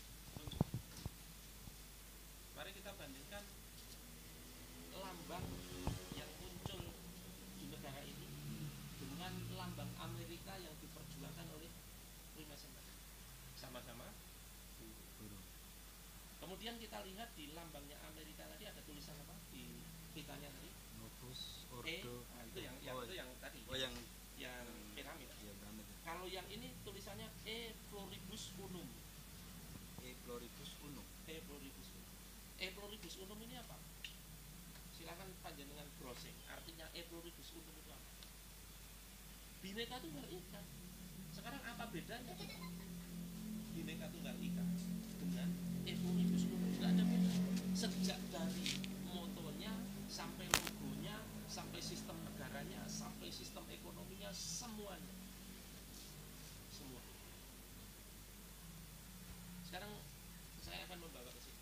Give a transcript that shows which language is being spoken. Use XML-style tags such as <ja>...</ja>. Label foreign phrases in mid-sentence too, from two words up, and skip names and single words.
<id>Mari kita bandingkan lambang yang muncul di negara ini dengan lambang Amerika yang diperjuangkan oleh Freemason. Sama-sama buruh. Kemudian kita lihat di lambangnya Amerika tadi ada tulisan apa di pitanya tadi?</id> <la>Novus Ordo.</la> <id>Itu yang tadi. Oh, yang piramid. Ya, piramid. Kalau yang ini tulisannya</id> <la>E pluribus unum. E pluribus unum. E pluribus unum. E pluribus unum</la> <id>ini apa? Silakan panjenengan browsing. Artinya</id> <la>E pluribus unum</la> <id>itu apa? Bhinneka Tunggal Ika. Sekarang apa bedanya Bhinneka Tunggal Ika dengan</id> <la>E pluribus unum?</la> <id>Tidak ada beda. Sejak dari motonya sampai logonya, sampai sistem negaranya, sampai sistem ekonominya, semuanya. Semua. Sekarang saya akan membawa ke sini.</id>